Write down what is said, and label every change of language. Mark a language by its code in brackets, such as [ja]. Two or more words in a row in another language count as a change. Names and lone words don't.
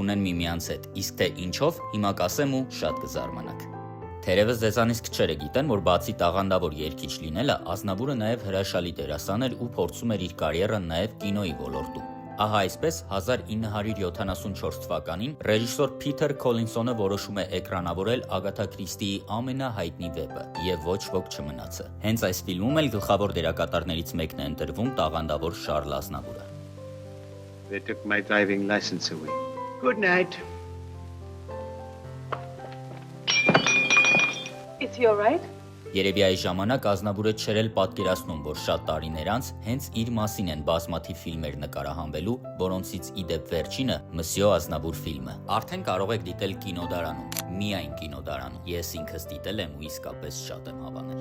[hy] ունեն միմյանց հետ, իսկ թե ինչով, հիմա կասեմ ու շատ կզարմանաք։ Թերևս ձեզանից քչերը գիտեն, որ բացի տաղանդավոր երգիչ լինելը, Ազնավուրը նաեւ հրաշալի դերասան էր ու փորձում էր իր կարիերան նաեւ կինոյի ոլորտում։ Ահա այսպես 1974 թվականին ռեժիսոր Փիթեր Քոլինսոնը որոշում է էկրանավորել Ագաթա Քրիստիի ամենահայտնի վեպը եւ ոչ ոք չմնացը։ Հենց այս ֆիլմում էլ գլխավոր դերակատարներից մեկն է ընտրվում տաղանդավոր Շարլ Ազնավուրը։ [en] They took my driving license away. Good night. Is he all right? [hy] Երևի այս ժամանակ Ազնավուրը չէր էլ պատկերացնում, որ շատ տարիներ անց հենց իր մասին են բազմաթիվ ֆիլմեր նկարահանվելու, որոնցից ի դեպ վերջինը Մսյո Ազնավուր ֆիլմը։ Արդեն կարող եք դիտել կինոդարանում, միայն կինոդարանում։ Ես ինքս դիտել եմ ու իսկապես շատ եմ հավանել։